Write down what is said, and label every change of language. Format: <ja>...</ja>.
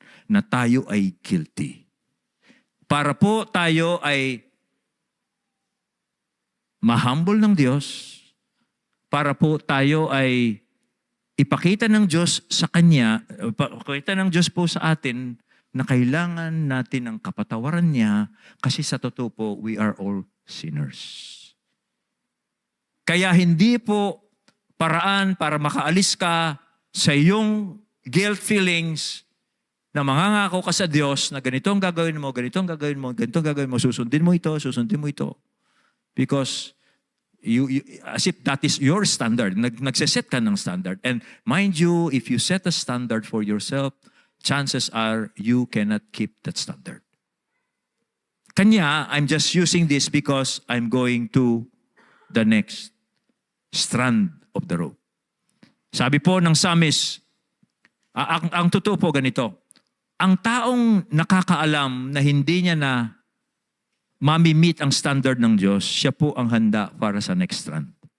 <tl>Na tayo ay guilty. Para po tayo ay mahumble ng Diyos, para po tayo ay ipakita ng Diyos sa Kanya, ipakita ng Diyos po sa atin na kailangan natin ang kapatawaran niya kasi sa totoo po,</tl> <en>we are all sinners.</en> <tl>Kaya hindi po paraan para makaalis ka sa iyong guilt feelings na mangangako ka sa Diyos na ganito ang gagawin mo, ganito ang gagawin mo, ganito ang gagawin mo, susundin mo ito, susundin mo ito.</tl> <en>Because as if that is your standard.</en> <tl>Nagseset ka ng standard.</tl> <en>And mind you, if you set a standard for yourself, chances are you cannot keep that standard.</en> <tl>Kanya,</tl> <en>I'm just using this because I'm going to the next strand of the rope.</en> <tl>Sabi po ng psalmist, ang totoo po ganito, ang taong nakakaalam na hindi niya na mamimit ang standard ng Diyos, siya po ang handa para sa next strand.</tl>